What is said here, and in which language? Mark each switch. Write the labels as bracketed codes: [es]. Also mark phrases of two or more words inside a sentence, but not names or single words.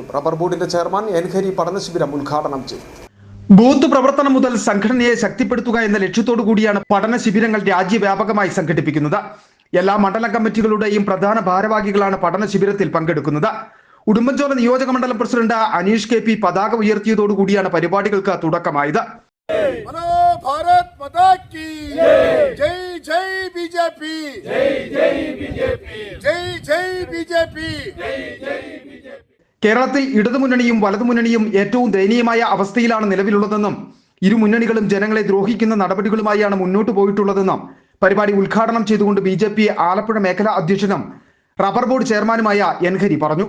[ml] റബ്ബർ ബോർഡിന്റെ ചെയർമാൻ എൻഹരി പഠന ശിബിരം ഉദ്ഘാടനം ചെയ്യും. ബൂത്ത് പ്രവർത്തനം മുതൽ സംഘടനയെ ശക്തിപ്പെടുത്തുക എന്ന ലക്ഷ്യത്തോടു കൂടിയാണ് പഠന ശിബിരങ്ങൾ രാജ്യവ്യാപകമായി സംഘടിപ്പിക്കുന്നത്. എല്ലാ മണ്ഡല കമ്മിറ്റികളുടെയും പ്രധാന ഭാരവാഹികളാണ് പഠന ശിബിരത്തിൽ പങ്കെടുക്കുന്നത്. ഉടുമ്പൻചോല നിയോജകമണ്ഡലം പ്രസിഡന്റ് അനീഷ് കെ പി പതാക ഉയർത്തിയതോടുകൂടിയാണ് പരിപാടികൾക്ക് തുടക്കമായത്. [hi] भारत माता की जय जय बीजेपी जय जय बीजेपी जय जय बीजेपी [ml] കേരളത്തിൽ ഇടതുമുന്നണിയും വലതുമുന്നണിയും ഏറ്റവും ദയനീയമായ അവസ്ഥയിലാണ് നിലവിലുള്ളതെന്നും ഇരു മുന്നണികളും ജനങ്ങളെ ദ്രോഹിക്കുന്ന നടപടികളുമായാണ് മുന്നോട്ട് പോയിട്ടുള്ളതെന്നും പരിപാടി ഉദ്ഘാടനം ചെയ്തുകൊണ്ട് ബിജെപി ആലപ്പുഴ മേഖലാ അധ്യക്ഷനും റബ്ബർ ബോർഡ് ചെയർമാനുമായ എൻഹരി പറഞ്ഞു.